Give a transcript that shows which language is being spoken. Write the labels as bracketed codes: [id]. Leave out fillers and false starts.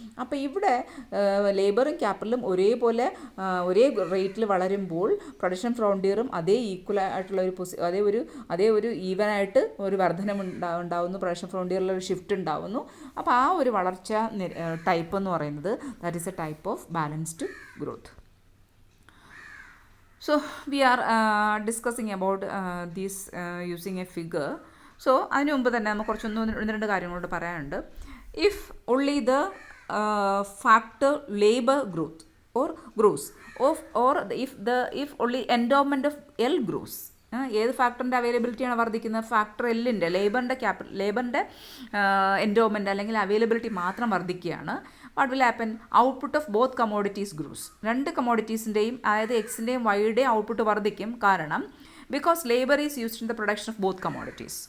[ml] അപ്പോൾ ഇവിടെ ലേബറും ക്യാപിറ്റലും ഒരേപോലെ ഒരേ റേറ്റിൽ വളരുമ്പോൾ പ്രൊഡക്ഷൻ ഫ്രോണ്ടിയറും അതേ ഈക്വൽ ആയിട്ടുള്ള അതേ ഒരു ഈവനായിട്ട് ഒരു വർധനം ഉണ്ടാവുന്നു, പ്രൊഡക്ഷൻ ഫ്രോണ്ടിയറിലൊരു ഷിഫ്റ്റ് ഉണ്ടാവുന്നു. അപ്പോൾ ആ ഒരു വളർച്ച ടൈപ്പ് എന്ന് പറയുന്നത് [en] That is a type of balanced growth. So we are discussing about this using a figure. [ml] So അതിന് മുമ്പ് തന്നെ നമുക്ക് ഒന്ന് രണ്ട് കാര്യങ്ങളോട് പറയാനുണ്ട്. [en] if only the factor labor growth or grows, or if only endowment of L grows, [ml] ഏത് ഫാക്ടറിൻ്റെ അവൈലബിലിറ്റിയാണ് വർദ്ധിക്കുന്നത്? ഫാക്ടർ എല്ലിൻ്റെ, ലേബറിൻ്റെ എൻഡോമെൻ്റ് അല്ലെങ്കിൽ അവൈലബിലിറ്റി മാത്രം വർദ്ധിക്കുകയാണ്. [en] What will happen? Output of both commodities grows. [ml] രണ്ട് കമോഡിറ്റീസിൻ്റെയും, അതായത് എക്സിൻ്റെയും വൈയുടെയും ഔട്ട്പുട്ട് വർദ്ധിക്കും. [en] കാരണം because labour is used in the production of both commodities.